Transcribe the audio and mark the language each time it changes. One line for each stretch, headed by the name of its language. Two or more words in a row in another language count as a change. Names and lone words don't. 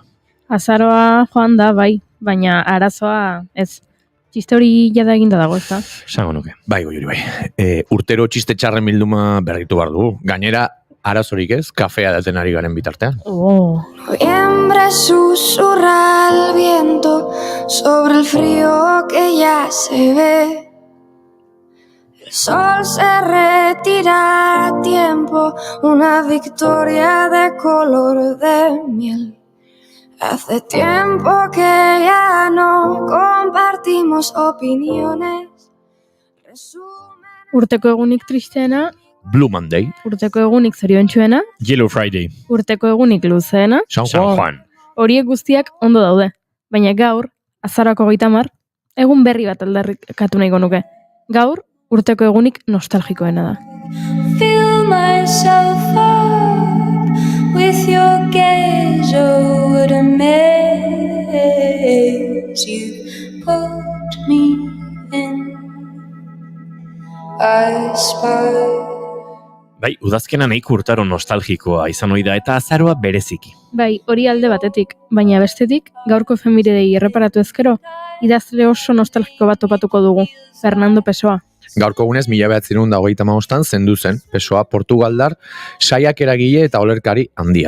Basque: Azaroa joan da, bai, baina arazoa ez. Txiste hori jada eginda dago, ez da? Sango nuke. Bai, goiuri, bai. Urtero txiste txarren bilduma berritu behar dugu. Gainera, arazorik ez, kafea daten ari garen bitartean. Oh.
Spanish: Noviembre susurra al viento sobre el frío que ya se ve. El sol se retira a tiempo, una victoria de color de miel. Hace tiempo que ya no compartimos opiniones.
Basque: Urteko egunik tristeena,
English: Blue Monday,
Basque: urteko egunik zoriontsuena,
English: Yellow Friday.
Basque: urteko egunik luzeena, San San Juan. Juan. horiek guztiak ondo daude. Baina gaur, azaroako 30, egun berri bat aldarrikatu nahiko nuke. Gaur, urteko egunik nostalgikoena da.
English: Fill myself up with your gaze, oh what a maze you put me in. I spy.
Basque: Bai, udazkena nahiko urtaro nostalgikoa izan ohi da eta azaroa bereziki. Bai, hori alde batetik, baina bestetik, gaurko efemeridei erreparatu ezkero, idazle oso nostalgiko bat topatuko dugu, Fernando Pessoa. Gaurko egunez, 1985 zendu zen, Pessoa Portugaldar, saiak eragile eta olerkari handia.